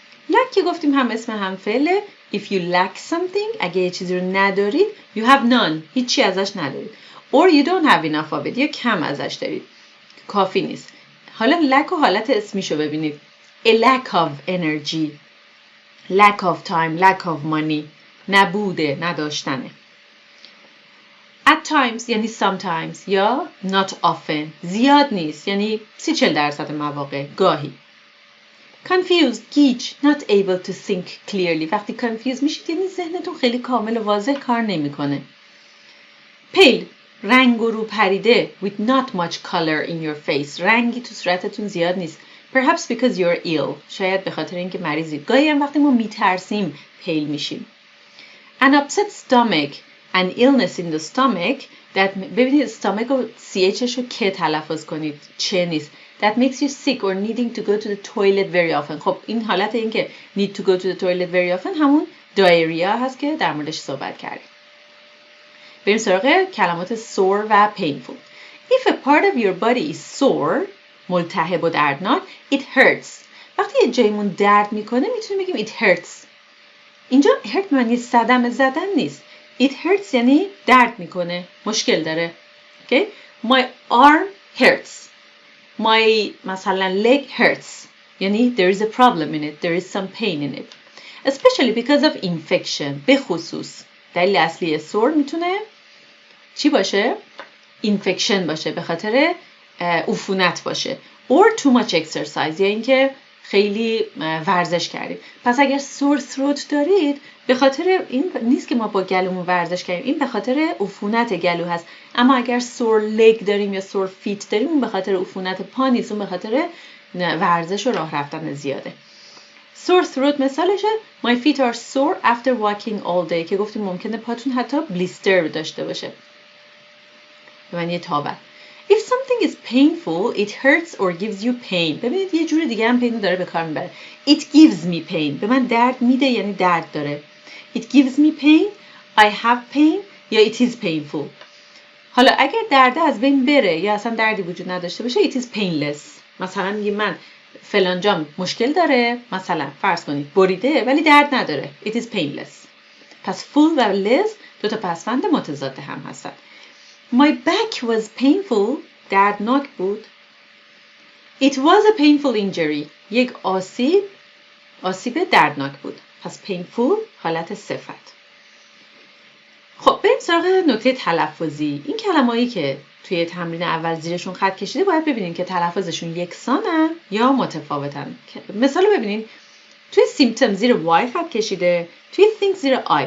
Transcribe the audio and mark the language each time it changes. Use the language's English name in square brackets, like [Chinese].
[Persian] lack که گفتیم هم اسم هم فعله. [English] if you lack something [Persian] اگه یه چیزی رو ندارید [English] you have none [Persian] هیچی ازش ندارید. [English] or you don't have enough of it [Persian] یا کم ازش دارید، کافی نیست. حالا lack و حالت اسمیشو ببینید. [English] a lack of energy، lack of time، lack of money، [Persian] نبوده، نداشتنه. at times یعنی sometimes یا [English] not often، [Persian] زیاد نیست یعنی 30-40% مواقع، گاهی. [English] confused گیج، not able to think clearly. [Persian] وقتی confused میشید یعنی ذهنتون خیلی کامل و واضح کار نمیکنه. [English] pale [Persian] رنگ و رو پریده [English] with not much color in your face. [Persian] رنگی تو صورتتون زیاد نیست. [English] perhaps because you're ill. [Persian] شاید به خاطر اینکه مریضید. گاهی هم وقتی ما میترسیم پیل میشیم. [English] an upset stomach، an illness in the stomach that ببینید stomach و [Persian] chش رو که تلفظ کنید، چه نیست. [English] that makes you sick or needing to go to the toilet very often. [Persian] خب این حالت این که [English] need to go to the toilet very often [Persian] همون diarrhea هست که در موردش صحبت کردیم. بریم سراغ کلمات sore و painful. [English] If a part of your body is sore، [Persian] ملتهب و دردناک، [English] it hurts. [Persian] وقتی یه جایمون درد میکنه میتونیم بگیم [English] it hurts. [Persian] اینجا hurt معنی صدمه زدن نیست. it hurts یعنی درد میکنه، مشکل داره. [English] Okay? My arm hurts. My مثلا leg hurts. یعنی there is a problem in it. There is some pain in it. Especially because of infection. [Persian] به خصوص. دلیل اصلی sore میتونه چی باشه؟ infection باشه، به خاطر عفونت باشه. [English] or too much exercise [Persian] یا اینکه خیلی ورزش کردیم. پس اگر sore throat دارید به خاطر این نیست که ما با گلومون ورزش کردیم، این به خاطر عفونت گلو هست. اما اگر sore leg داریم یا sore feet داریم اون به خاطر عفونت پا نیست، اون به خاطر ورزش و راه رفتن زیاده. sore throat مثالشه [English] my feet are sore after walking all day [Persian] که گفتیم ممکنه پاتون حتی blister داشته باشه، به معنی تابت. [English] If something is painful, it hurts or gives you pain. [Persian] ببینید یه جور دیگه هم pain داره به کار میبره. [English] It gives me pain. [Persian] به من درد میده یعنی درد داره. [English] it gives me pain, I have pain یا it is painful. [Persian] حالا اگر درد از بین بره یا اصلا دردی وجود نداشته باشه [English] it is painless. [Persian] مثلا میگه من فلان جام مشکل داره، مثلا فرض کنید بریده ولی درد نداره [English] it is painless. [Persian] پس full و less دو تا پسوند متضاد هم هستن. [English] My back was painful [Persian] دردناک بود. [English] It was a painful injury [Persian] یک آسیب دردناک بود. پس painful حالت صفت. خب بریم سراغ نکته تلفظی. این کلمه‌ای که توی تمرین اول زیرشون خط کشیده باید ببینین که تلفظشون یکسانن یا متفاوتن. مثال ببینین توی symptom زیر y خط کشیده، توی think زیر I.